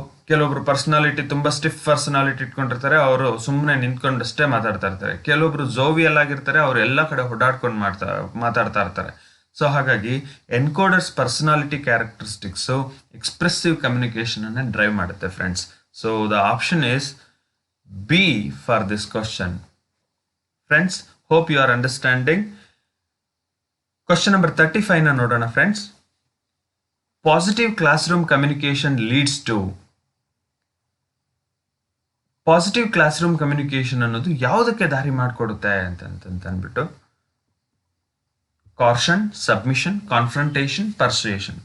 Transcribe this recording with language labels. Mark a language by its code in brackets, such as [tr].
[kn] ಕೆಲವೊಬ್ರು ಪರ್ಸನಾಲಿಟಿ ತುಂಬ stiff personality ಇಟ್ಕೊಂಡಿರ್ತಾರೆ, ಅವರು ಸುಮ್ಮನೆ ನಿಂತ್ಕೊಂಡಷ್ಟೇ ಮಾತಾಡ್ತಾ ಇರ್ತಾರೆ. ಕೆಲವೊಬ್ರು ಜೋವಿಯಲ್ ಆಗಿರ್ತಾರೆ, ಅವರು ಎಲ್ಲ ಕಡೆ ಓಡಾಡ್ಕೊಂಡು ಮಾತಾಡ್ತಾ ಇರ್ತಾರೆ. ಸೊ ಹಾಗಾಗಿ ಎನ್ಕೋಡರ್ಸ್ ಪರ್ಸನಾಲಿಟಿ ಕ್ಯಾರೆಕ್ಟರಿಸ್ಟಿಕ್ಸು ಎಕ್ಸ್ಪ್ರೆಸಿವ್ ಕಮ್ಯುನಿಕೇಶನ್ ಅನ್ನು ಡ್ರೈವ್ ಮಾಡುತ್ತೆ friends. [en] So the option is B for this question. Friends, hope you are understanding. Question number 35 [kn] ನೋಡೋಣ [en] Friends. Positive classroom communication leads to. [kn] Positive class room communication ಅನ್ನೋದು ಯಾವುದಕ್ಕೆ ದಾರಿ ಮಾಡಿಕೊಡುತ್ತೆ ಅಂತಂದ್ಬಿಟ್ಟು caution, submission, confrontation, persuasion.